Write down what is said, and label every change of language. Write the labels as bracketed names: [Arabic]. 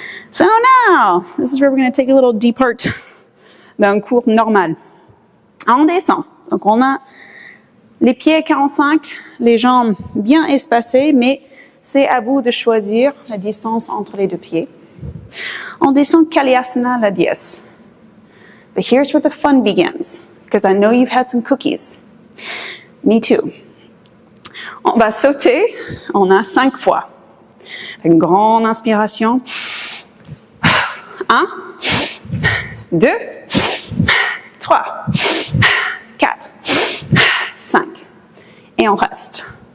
[English] So now, this is where we're going to take a little depart [French] d'un cours normal. On descend. Donc on a les pieds 45, les jambes bien espacées, mais c'est à vous de choisir la distance entre les deux pieds. On descend Kalyasana, la dièse. [English] But here's where the fun begins, because I know you've had some cookies. Me too. [French] On va sauter, on a 5 fois. Une grande inspiration. 1, 2, 3, 4, 5. Et on reste.